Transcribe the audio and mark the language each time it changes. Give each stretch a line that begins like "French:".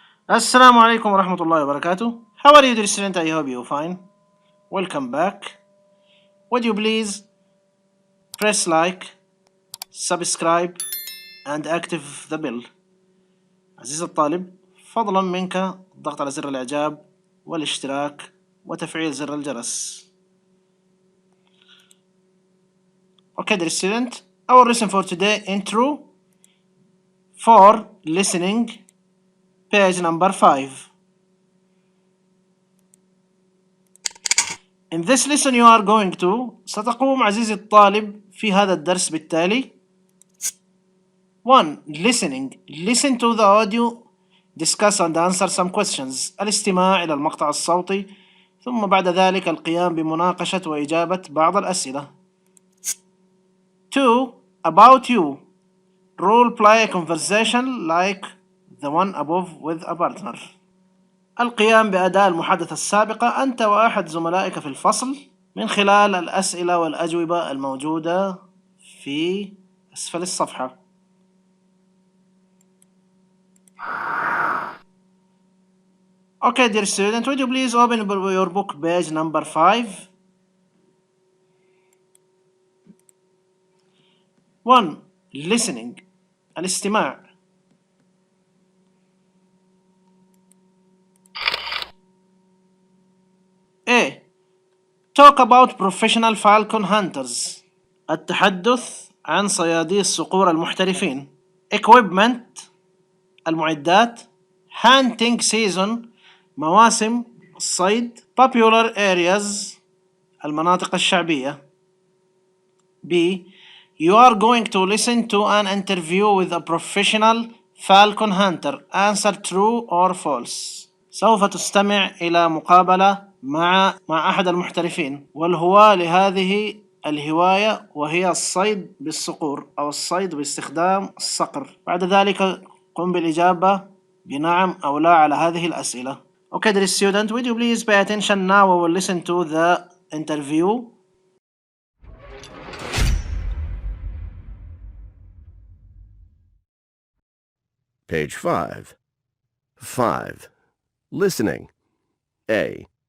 Arabic: السلام عليكم ورحمة الله وبركاته.
English: How are you, dear student? I hope you're fine. Welcome back. Would you please press like, subscribe and active the bell.
Arabic: عزيزي الطالب، فضلا منك الضغط على زر الإعجاب والاشتراك وتفعيل زر الجرس.
English: Okay, dear student, our lesson for today, intro for listening, page number 5. In this lesson you are going to
Arabic: ستقوم عزيزي الطالب في هذا الدرس بالتالي
English: 1. Listening. Listen to the audio, discuss and answer some questions.
Arabic: الاستماع إلى المقطع الصوتي ثم بعد ذلك القيام بمناقشة وإجابة بعض الأسئلة.
English: 2. About you. Role play a conversation like the one above with a partner.
Arabic: القيام بأداء المحادثة السابقة أنت وأحد زملائك في الفصل من خلال الأسئلة والأجوبة الموجودة في أسفل الصفحة.
English: Okay, dear student, would you please open your book page number 5. 1. Listening.
Arabic: الاستماع.
English: A. Talk about professional falcon hunters.
Arabic: التحدث عن صيادي الصقور المحترفين.
English: Equipment.
Arabic: المعدات.
English: Hunting season.
Arabic: مواسم الصيد.
English: Popular areas.
Arabic: المناطق الشعبية. B.
English: You are going to listen to an interview with a professional falcon hunter. Answer true or false.
Arabic: سوف تستمع إلى مقابلة مع أحد المحترفين والهواة لهذه الهواية وهي الصيد بالصقور أو الصيد باستخدام الصقر. بعد ذلك قم بالإجابة بنعم أو لا على هذه الأسئلة.
English: Okay, dear student, would you please pay attention now? We will listen to the interview. Page 5. 5. Listening. A.